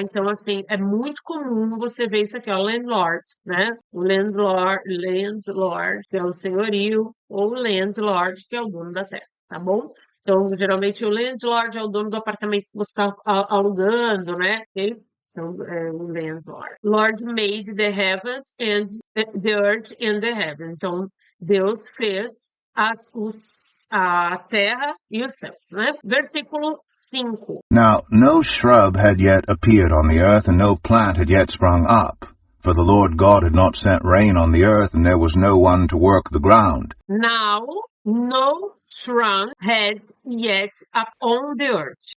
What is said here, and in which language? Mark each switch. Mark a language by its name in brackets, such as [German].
[Portuguese] Então, assim, é muito comum você ver isso aqui, ó, landlord, né? O landlord, que é o senhorio, ou o landlord, que é o dono da terra, tá bom? Então, geralmente, o landlord é o dono do apartamento que você está alugando, né? Okay? Então, é o landlord. [English] Lord made the heavens and the earth and the heaven. [Portuguese] Então, Deus fez a terra e os céus, né? Versículo 5. [English] Now no shrub had yet appeared on the earth, and no plant had yet sprung up. For the Lord God had not sent rain on the earth, and there was no one to work the ground. Now no shrub had yet upon the earth.